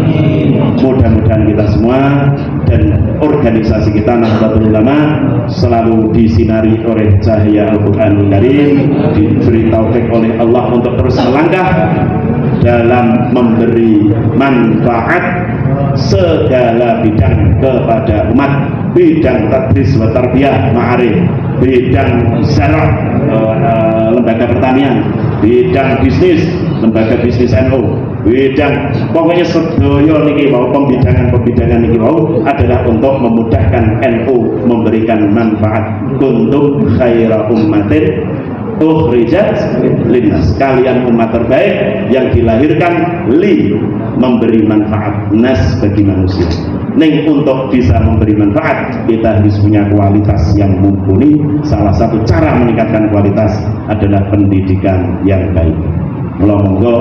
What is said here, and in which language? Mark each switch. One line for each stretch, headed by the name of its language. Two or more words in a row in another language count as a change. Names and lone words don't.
Indonesian: Mudah-mudahan kita semua dan organisasi kita Nahdlatul Ulama selalu disinari oleh cahaya Al-Quranul Karim, diberi taufik oleh Allah untuk terus melangkah dalam memberi manfaat segala bidang kepada umat, bidang
Arabic: تدريس وتربية معارف,
Indonesian: bidang syarah, lembaga pertanian, bidang bisnis, lembaga bisnis NU, bidang pokoknya
Javanese: sedaya niki wau,
Indonesian: pembidangan
Javanese: niki wau
Indonesian: adalah untuk memudahkan NU memberikan manfaat.
Arabic: كنتم خير أمة أخرجت للناس,
Indonesian: kalian umat terbaik yang dilahirkan memberi manfaat, nas bagi manusia. Ning untuk bisa memberi manfaat kita harus punya kualitas yang mumpuni. Salah satu cara meningkatkan kualitas adalah pendidikan yang baik.